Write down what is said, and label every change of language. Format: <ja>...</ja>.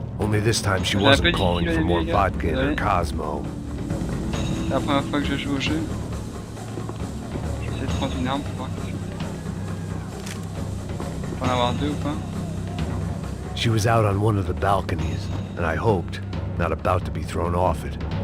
<en>Only this time she wasn't calling for more vodka in her Cosmo.</en> <fr>C'est la première fois que je joue au jeu. Je vais essayer de prendre une arme pour voir que je peux en avoir deux ou pas.</fr> <en>She was out on one of the balconies, and I hoped, not about to be thrown off it.</en>